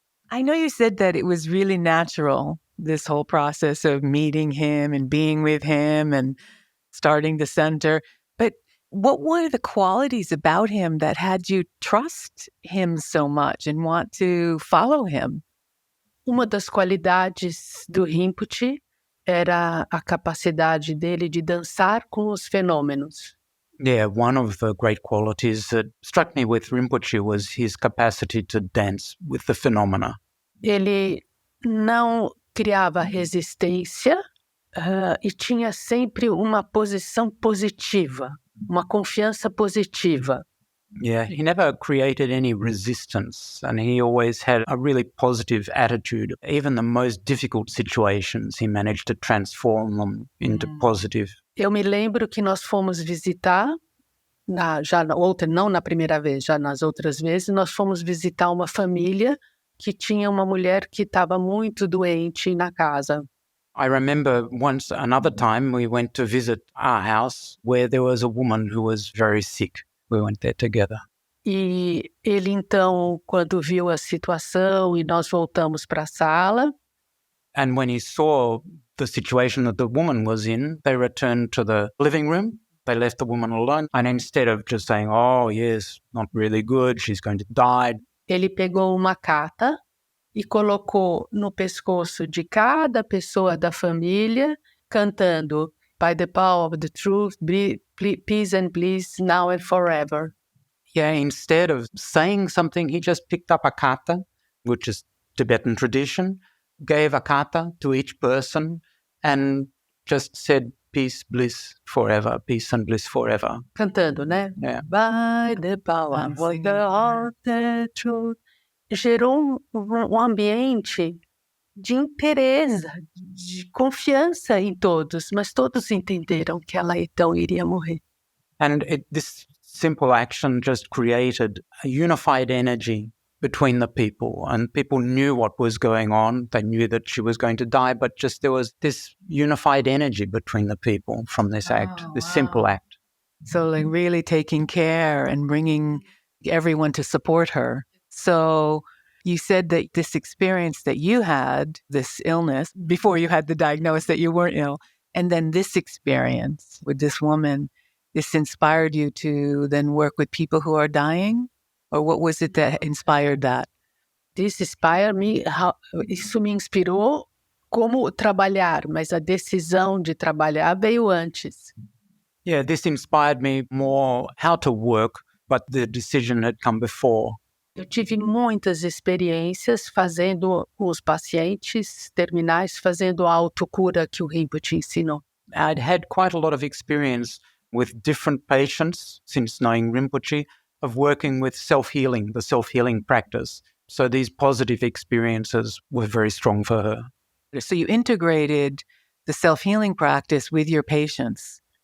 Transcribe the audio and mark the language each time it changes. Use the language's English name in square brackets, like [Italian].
[English] I know you said that it was really natural, this whole process of meeting him and being with him and starting the center. But what were the qualities about him that had you trust him so much and want to follow him? [Portuguese] Uma das qualidades do Rinpoche era a capacidade dele de dançar com os fenômenos. [English] Yeah, one of the great qualities that struck me with Rinpoche was his capacity to dance with the phenomena. [Portuguese] Ele não criava resistência e tinha sempre uma posição positiva, uma confiança positiva. [English] Yeah, he never created any resistance, and he always had a really positive attitude. Even the most difficult situations, he managed to transform them into positive. [Portuguese] Eu me lembro que nós fomos visitar, não na primeira vez, já nas outras vezes, nós fomos visitar uma família que tinha uma mulher que estava muito doente na casa. [English] I remember another time we went to visit our house where there was a woman who was very sick. We went there together. [Portuguese] E ele, então, quando viu a situação e nós voltamos para a sala, [English] And when he saw the situation that the woman was in, they returned to the living room. They left the woman alone. And instead of just saying, oh, yes, not really good, she's going to die, [Portuguese] ele pegou uma carta e colocou no pescoço de cada pessoa da família, cantando [English] By the power of the truth, peace and bliss, now and forever. yeah, instead of saying something, he just picked up a kata, which is Tibetan tradition, gave a kata to each person and just said, peace, bliss forever, peace and bliss forever. [Portuguese] Cantando, né? [English] Yeah. By the power of the heart, the truth. [Portuguese] Gerou um ambiente de interesse, de confiança em todos, mas todos entenderam que ela então iria morrer. [English] And this simple action just created a unified energy between the people, and people knew what was going on. They knew that she was going to die, but just there was this unified energy between the people from this act, this simple act. So like really taking care and bringing everyone to support her. So you said that this experience that you had, this illness, before you had the diagnosis that you weren't ill, and then this experience with this woman, this inspired you to then work with people who are dying? Or what was it that inspired that? This inspired me, [Portuguese] isso me inspirou como trabalhar, mas a decisão de trabalhar veio antes. [English] Yeah, this inspired me more how to work, but the decision had come before. [Portuguese] Eu tive muitas experiências fazendo os pacientes terminais, fazendo a autocura que o Rinpoche ensinou. [English] I'd had quite a lot of experience with different patients since knowing Rinpoche of working with self-healing, the self-healing practice. So these positive experiences were very strong for her. So you integrated the self-healing practice with your patients.